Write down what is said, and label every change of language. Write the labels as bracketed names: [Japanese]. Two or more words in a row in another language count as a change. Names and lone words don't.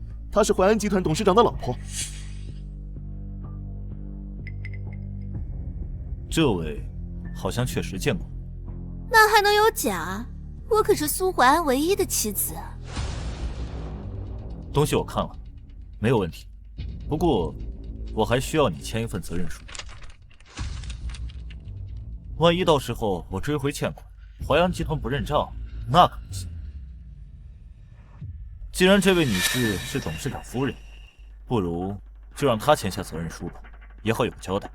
[Chinese] 她是淮安集團董事長的老婆。這位好像確實見過。那還能有假？我可是蘇淮安唯一的妻子啊。東西我看了，沒有問題。不過，我還需要你簽一份責任書。萬一到時候我追回欠款，淮安集團不認賬，那可不行。既然這位女士是董事長夫人，不如就讓她簽下責任書吧，也好有個交代。